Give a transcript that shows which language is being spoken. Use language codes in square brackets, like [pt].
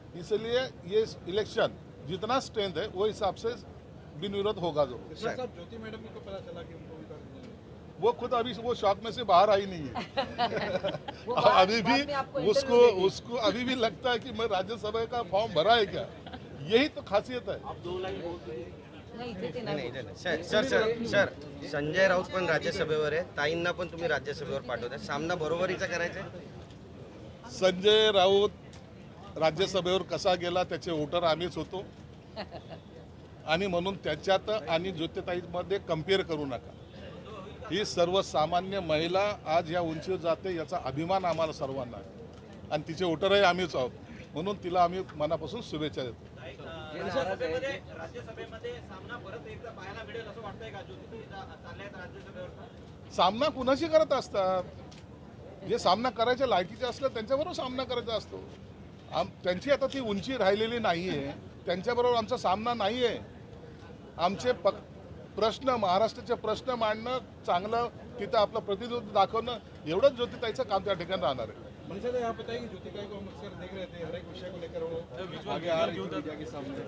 [hi] इसलिए ये इलेक्शन जितना स्ट्रेंथ है वो हिसाब से बिन विरोध होगा जरूर. ज्योति मैडम को पता चला कि उनको वो खुद अभी वो शौक में से बाहर आई नहीं है. अभी भी बाद में आपको उसको अभी भी लगता है कि मैं राज्यसभा का फॉर्म भरा है क्या. यही तो खासियत है. [mr] नाही, इथे ते नाही, नाही. इथे नाही. सर संजय राऊत पण राज्यसभेवर आहे, ताईंना पण तुम्ही राज्यसभेवर पाठवताय. सामना बरोबरीचा करायचा आहे? संजय राऊत राज्यसभेवर कसा गेला त्याचे वोटर आम्हीच होतो. आणि म्हणून त्याच्यात आणि ज्योतिताईमध्ये कम्पेअर करू नका. ही सर्वसामान्य महिला आज या उंचीवर जाते याचा अभिमान आम्हाला सर्वांना आहे. आणि तिचे वोटरही आम्हीच आहोत. म्हणून तिला आम्ही मनापासून शुभेच्छा देतो. राज्यसभेमध्ये सामना परत एकदा पाहायला मिळेल असं वाटतंय का? ज्योती चालल्या आहेत राज्यसभेवर. सामना कुणाशी करत असतात? जे सामना करायच्या लायकीचे असलं त्यांच्याबरोबर सामना करायचा असतो. त्यांची आता ती उंची राहिलेली नाही आहे. त्यांच्याबरोबर आमचा सामना नाही आहे. आमचे प्रश्न, महाराष्ट्राचे प्रश्न मांडणं, चांगलं तिथं आपलं प्रतिनिधित्व दाखवणं, एवढंच ज्योतिताईचं काम त्या ठिकाणी राहणार आहे. [hi] मनीषा जी, आप बताइए ज्योति ताई को हम अक्सर देख रहे थे, हर एक विषय को लेकर वो आगे आ रही थी मीडिया के सामने.